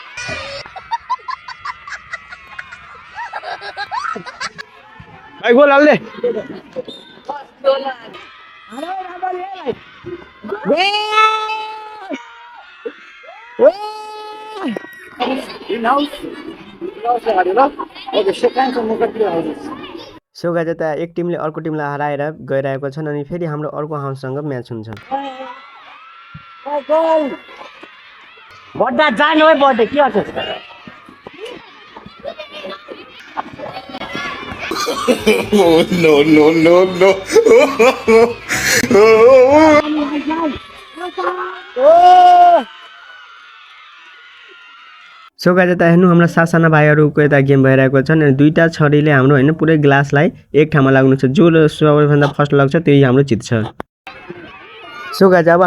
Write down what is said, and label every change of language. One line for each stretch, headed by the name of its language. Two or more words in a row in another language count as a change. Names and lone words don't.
Nepali: भाइ गोल हाल्ले
English: so guys
Nepali: यता एक टिमले अर्को टिमलाई हराएर गइरहेको छन् अनि फेरि हाम्रो अर्को हाउससँग म्याच हुन्छ बड्डा जानु है बड्डे के गर्छ
English: Oh, no, no, no, no. so guys
Nepali: यता हेर्नु हाम्रो सासाना भाइहरुको यता गेम भइरहेको छन् अनि दुईटा छरीले हाम्रो हैन पुरै ग्लासलाई एक ठाउँमा लाग्नु छ जो सबैभन्दा फर्स्ट लाग्छ त्यही हाम्रो जित्छ
English: so guys
Nepali: अब